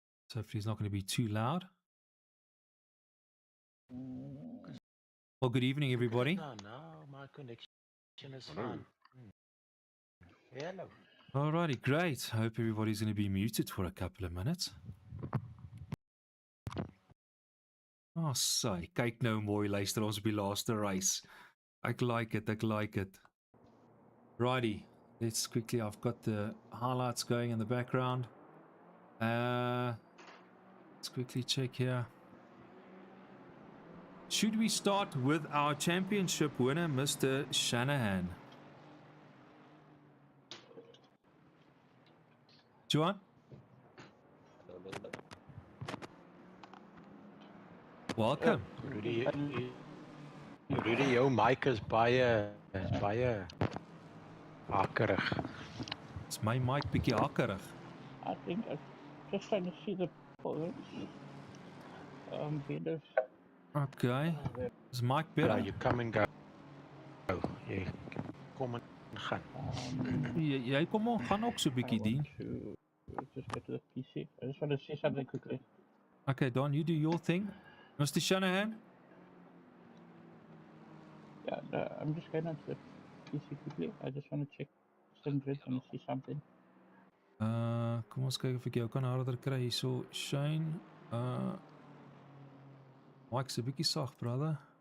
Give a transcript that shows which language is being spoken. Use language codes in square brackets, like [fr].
[en] So hopefully it's not going to be too loud. Well, good evening, everybody. No, my connection is fine. Hello. Alrighty, great. I hope everybody's going to be muted for a couple of minutes. [af] Oh, sy, kyk nou mooi, luister ons op die laaste race. Ek [en] like it. Righty, let's quickly, I've got the highlights going in the background. Let's quickly check here. Should we start with our championship winner, Mr. Shanahan? Juan? Welcome. [af] Rudy, jou mic is baie hakkerig. Is my mic bietjie hakkerig? [en] I think I'm just trying to see the points. Better. Okay. Is mic [af] Ja, [en] better? you come and go. [af] Jy kom en gaan. Jy kom maar, gaan ook so bietjie dien. [en] Just get to the PC. I just want to see something quickly. Okay, Don, you do your thing. Mr. Shanahan? Yeah, I'm just going on to the PC quickly. I just want to check some grids and see something. [af] Kom ons kyk of ek jou kan harder kry hierso. Shane, Mike's 'n bietjie sag, brother.